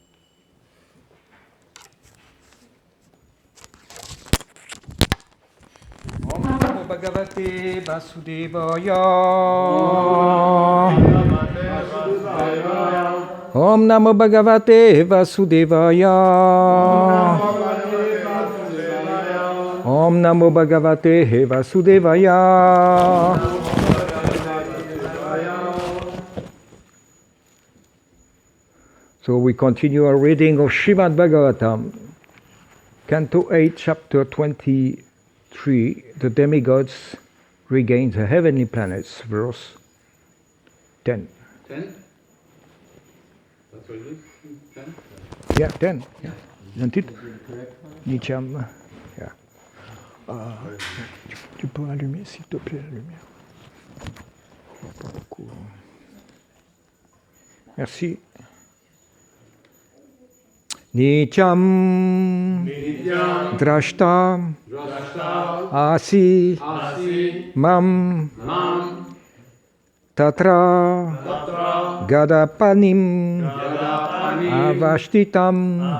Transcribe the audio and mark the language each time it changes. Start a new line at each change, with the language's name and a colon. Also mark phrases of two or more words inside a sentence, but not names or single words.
Sanskrit: ॐ नमो भगवते वासुदेवाय. ॐ नमो भगवते वासुदेवाय. ॐ नमो भगवते वासुदेवाय.
English: So we continue our reading of Srimad Bhagavatam, Canto 8, Chapter 23, The Demigods Regain the Heavenly Planets, verse 10. 10? That's what it is? 10? Yeah, 10. Yeah. Isn't it? Nityam. Yeah.
French: Tu peux allumer, s'il te plaît, la lumière. Pas beaucoup. Merci.
Sanskrit: नित्यं द्रष्टा असि मां तत्र गदापाणिं अवस्थितम्